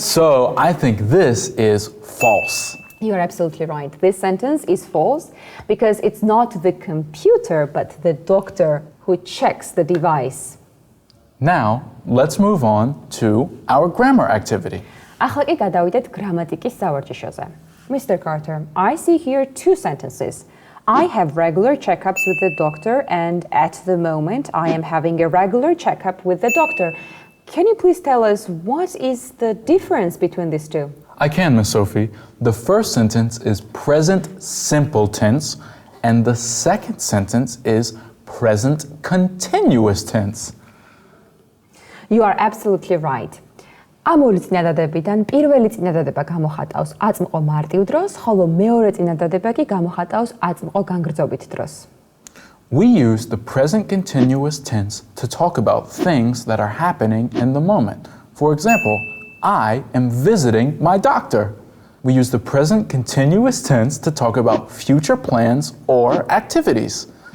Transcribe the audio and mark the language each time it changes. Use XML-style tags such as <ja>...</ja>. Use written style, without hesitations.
<en>So I think this is false. You are absolutely right. This sentence is false because it's not the computer but the doctor who checks the device. Now, let's move on to our grammar activity.</en> <ka>ახლა კი გადავიდეთ გრამატიკის სავარჯიშოზე.</ka> <en>Mr. Carter, I see here two sentences. I have regular checkups with the doctor, and at the moment I am having a regular checkup with the doctor. Can you please tell us what is the difference between these two? I can, Miss Sophie. The first sentence is present simple tense, and the second sentence is present continuous tense. You are absolutely right.</en> <ka>ამული წინადადებიდან პირველი წინადადება გამოხატავს აწმყო მარტივ დროს, ხოლო მეორე წინადადება კი გამოხატავს აწმყო განგრძობით დროს.</ka> <en>We use the present continuous tense to talk about things that are happening in the moment. For example, I am visiting my doctor. We use the present continuous tense to talk about future plans or activities.</en>